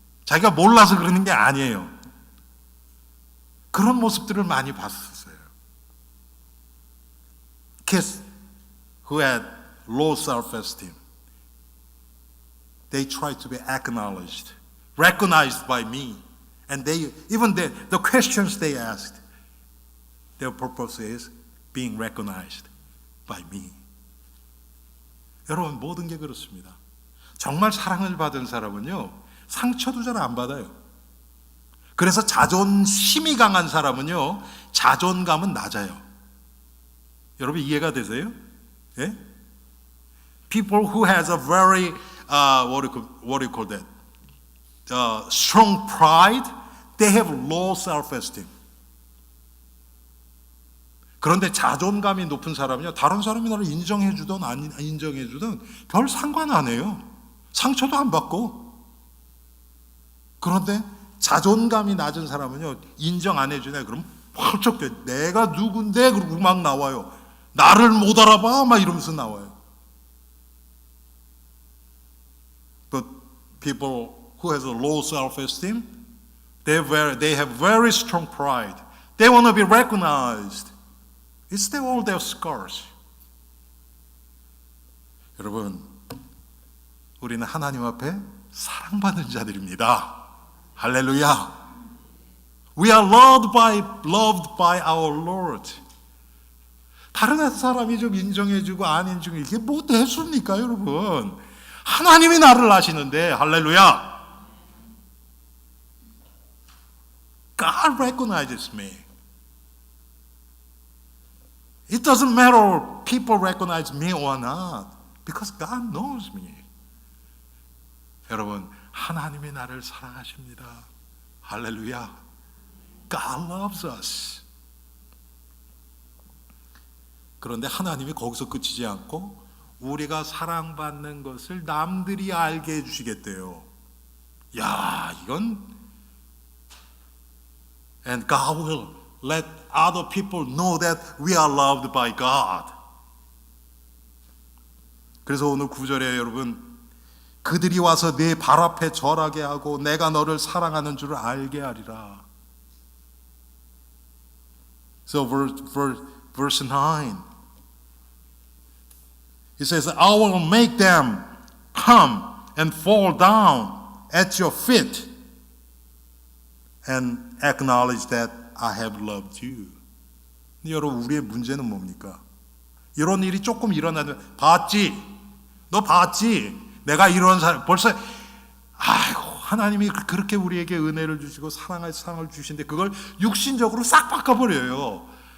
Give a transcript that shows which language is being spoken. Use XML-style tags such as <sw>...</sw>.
<ko>자기가 몰라서 그러는 게 아니에요. 그런 모습들을 많이 봤었어요.</ko> <en>Kids who had low self-esteem, they try to be acknowledged, recognized by me, and even the questions they asked, their purpose is being recognized by me.</en> <ko>여러분, 모든 게 그렇습니다. 정말 사랑을 받은 사람은요, 상처도 잘 안 받아요. 그래서 자존심이 강한 사람은요, 자존감은 낮아요. 여러분, 이해가 되세요? 예?</ko> <en>People who has a very what do you call that? Strong pride, They have low self-esteem.</en> <ko>그런데 자존감이 높은 사람은요, 다른 사람이 나를 인정해주든 안 인정해주든 별 상관 안 해요. 상처도 안 받고. 그런데 자존감이 낮은 사람은요, 인정 안 해주네. 그럼 펄쩍 돼. 내가 누군데? 그러고 막 나와요. 나를 못 알아봐? 막 이러면서 나와요.</ko> <en>But people who has a low self-esteem, they have very strong pride. They want to be recognized. It's all their scars.</en> <ko>여러분, 우리는 하나님 앞에 사랑받는 자들입니다. 할렐루야.</ko> <en>We are loved by our Lord.</en> <ko>다른 사람이 좀 인정해주고 안 인정해, 이게 뭐 대수입니까, 여러분? 하나님이 나를 아시는데, 할렐루야.</ko> <en>God recognizes me. It doesn't matter if people recognize me or not, because God knows me.</en> <ko>여러분, 하나님이 나를 사랑하십니다. 할렐루야.</ko> <en>God loves us.</en> <ko>그런데 하나님이 거기서 끝이지 않고 우리가 사랑받는 것을 남들이 알게 해주시겠대요. 야, 이건</ko> <en>And God will let other people know that we are loved by God.</en> <ko>그래서 오늘 9절에 여러분, 그들이 와서 네 발 앞에 절하게 하고 내가 너를 사랑하는 줄을 알게 하리라.</ko> <en>So verse 9, it says, I will make them come and fall down at your feet and acknowledge that I have loved you.</en> <ko>여러분, 우리의 문제는 뭡니까? 이런 일이 조금 일어나면 봤지? 너 봤지? 내가 이런 사람 벌써 아이고, 하나님이 그렇게 우리에게 은혜를 주시고 사랑을 주신데 그걸 육신적으로 싹 바꿔버려요.</ko>